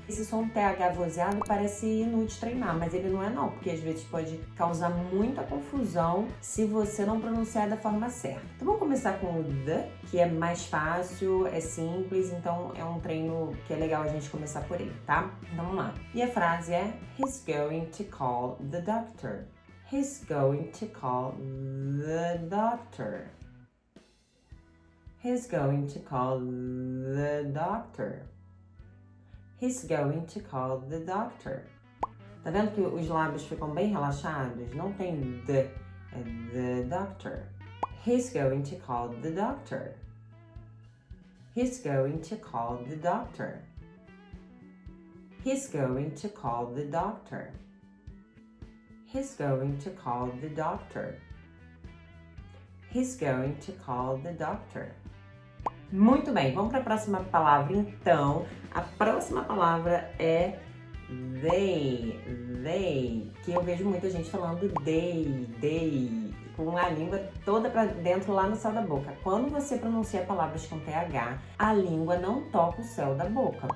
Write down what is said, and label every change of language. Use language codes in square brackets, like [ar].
[pt] Esse som TH vozeado parece inútil treinar, mas ele não é não, porque às vezes pode causar muita confusão se você não pronunciar da forma certa. Então vamos começar com o the, que é mais fácil, é simples, então é um treino que é legal a gente começar por ele. tá? Vamos lá. E a frase é [en] He's going to call the doctor. He's going to call the doctor. He's going to call the doctor. He's going to call the doctor. [pt] Tá vendo que os lábios ficam bem relaxados? Não tem the, é the doctor. [en] He's going to call the doctor. He's going to call the doctor. He's going to call the doctor. He's going to call the doctor. He's going to call the doctor. [pt] Muito bem, vamos para a próxima palavra então. A próxima palavra é they, que eu vejo muita gente falando they, com a língua toda para dentro lá no céu da boca. Quando você pronuncia palavras com TH, a língua não toca o céu da boca.